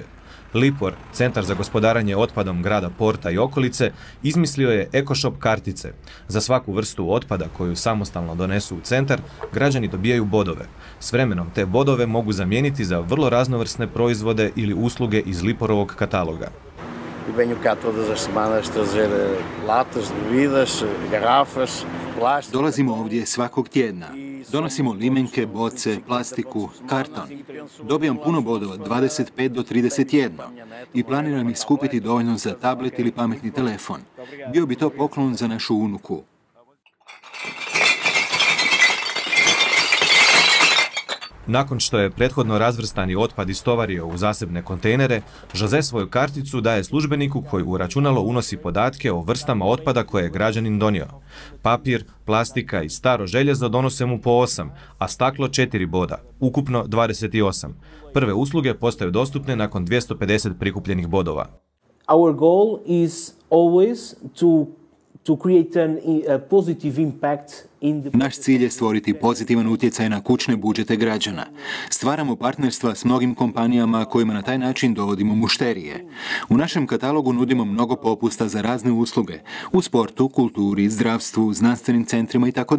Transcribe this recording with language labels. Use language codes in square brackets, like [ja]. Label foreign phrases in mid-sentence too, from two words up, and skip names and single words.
[hr] Lipor, Centar za gospodarenje otpadom grada Porta i okolice, izmislio je EcoShop kartice. Za svaku vrstu otpada koju samostalno donesu u centar, građani dobijaju bodove. S vremenom te bodove mogu zamijeniti za vrlo raznovrsne proizvode ili usluge iz Liporovog kataloga. [pt] Venho cá todas as semanas trazer latas, bebidas, garrafas, plástico. [hr] Dolazimo ovdje svakog tjedna. Donosimo limenke, boce, plastiku, karton. Dobijam puno bodova, 25 do 31. I planiram ih skupiti dovoljno za tablet ili pametni telefon. Bio bi to poklon za našu unuku. Nakon što je prethodno razvrstani otpad istovario u zasebne kontejnere, Jose svoju karticu daje službeniku koji u računalo unosi podatke o vrstama otpada koje je građanin donio. Papir, plastika i staro željezo donose mu po 8, a staklo 4 boda, ukupno 28. Prve usluge postaju dostupne nakon 250 prikupljenih bodova. [en] Our goal is always to create a positive impact. [hr] Naš cilj je stvoriti pozitivan utjecaj na kućne budžete građana. Stvaramo partnerstva s mnogim kompanijama kojima na taj način dovodimo mušterije. U našem katalogu nudimo mnogo popusta za razne usluge u sportu, kulturi, zdravstvu, znanstvenim centrima itd.